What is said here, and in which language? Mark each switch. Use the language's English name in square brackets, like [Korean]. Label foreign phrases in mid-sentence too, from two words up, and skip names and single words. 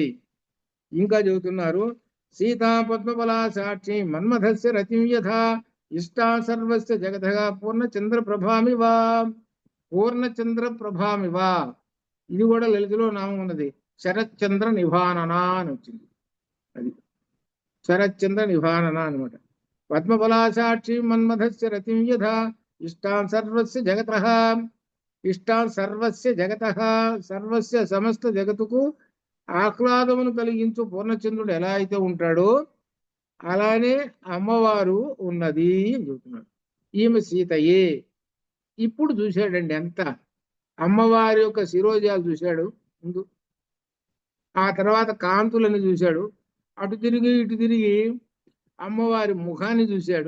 [Telugu] ఇంకా చెబుతున్నారు, [Sanskrit] సీతా పద్మబలా సాక్షి మన్మథస్య రతిం యథా ఇష్టా సర్వస్య జగతగా పూర్ణచంద్ర ప్రభామివా, పూర్ణచంద్ర ప్రభామివా. [Telugu] ఇది కూడా లలితలో నామం ఉన్నది. శరత్చంద్ర నిభానన అని వచ్చింది. అది శరత్చంద్ర నిభానన అనమాట. [Sanskrit] పద్మబలా సాక్షి మన్మథస్య రతిం యథా ఇష్టాన్ సర్వస్య జగతః, ఇష్టాన్ సర్వస్య జగతః, [Telugu] సర్వస్య సమస్త జగతుకు ఆహ్లాదమును కలిగించు పూర్ణచంద్రుడు ఎలా అయితే ఉంటాడో అలానే అమ్మవారు ఉన్నది అని చెబుతున్నాడు. ఈమె సీతయే. ఇప్పుడు చూశాడండి ఎంత అమ్మవారి యొక్క శిరోజాలు చూశాడు ముందు, ఆ తర్వాత కాంతులను చూశాడు, అటు తిరిగి ఇటు తిరిగి అమ్మవారి ముఖాన్ని చూశాడు.